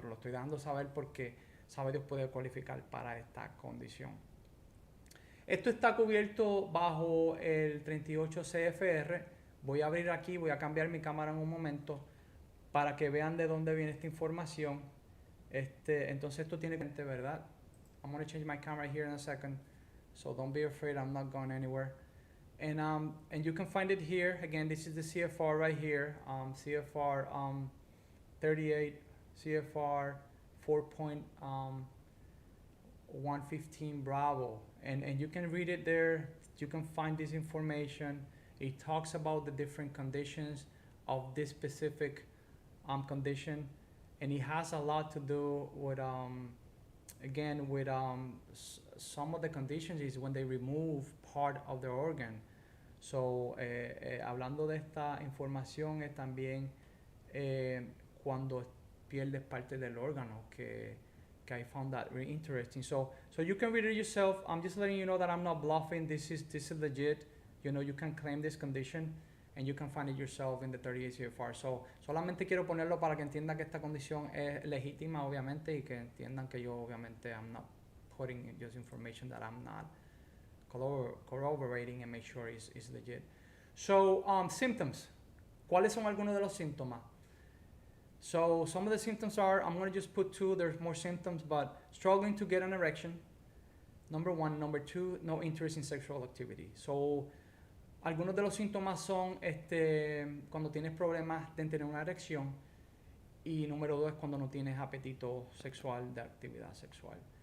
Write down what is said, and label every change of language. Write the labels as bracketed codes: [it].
[es] Pero lo estoy dando a saber porque sabe Dios puede cualificar para esta condición. Esto está cubierto bajo el 38 CFR. Voy a abrir aquí, voy a cambiar mi cámara en un momento para que vean de dónde viene esta información. Entonces esto tiene que, ¿verdad? [en] I'm going to change my camera here in a second, so don't be afraid, I'm not going anywhere. And you can find it here. Again, this is the CFR right here, CFR 38, CFR 4.115 Bravo. And you can read it there. You can find this information. It talks about the different conditions of this specific condition, and it has a lot to do with again with some of the conditions is when they remove part of their organ. [es] So hablando de esta información es también cuando pierdes parte del órgano, que [en] I found that really interesting. So you can read it yourself. I'm just letting you know that I'm not bluffing. This is legit. You know, you can claim this condition and you can find it yourself in the 38 CFR. [es] So solamente quiero ponerlo para que entiendan que esta condición es legítima, obviamente, y que entiendan que yo, obviamente, [en] I'm not putting just information that I'm not corroborating, and make sure it's legit. So symptoms. [es] ¿Cuáles son algunos de los síntomas? [en] So some of the symptoms are, I'm going to just put two, there's more symptoms, but struggling to get an erection, number one. Number two, no interest in sexual activity. [es] So algunos de los síntomas son cuando tienes problemas de tener una erección, y número dos es cuando no tienes apetito sexual, de actividad sexual.